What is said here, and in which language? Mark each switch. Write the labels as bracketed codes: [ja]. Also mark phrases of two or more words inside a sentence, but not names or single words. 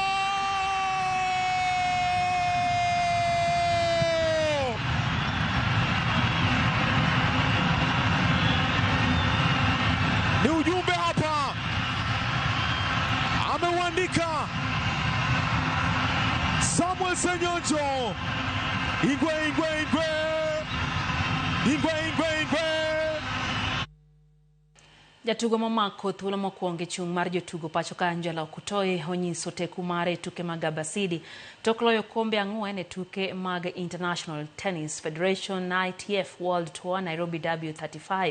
[sw] Ni ujumbe hapa ameuandika Samuel Senyonjo. [luo] Ingwe. Jatugo mamako thuolo mokwongo chung' mar jotugo pacho ka Angela Okutoye onyiso teku mare tuke mag Abasidi tok loyo kombe 4 e tuke mag International Tennis Federation ITF World Tour Nairobi W35.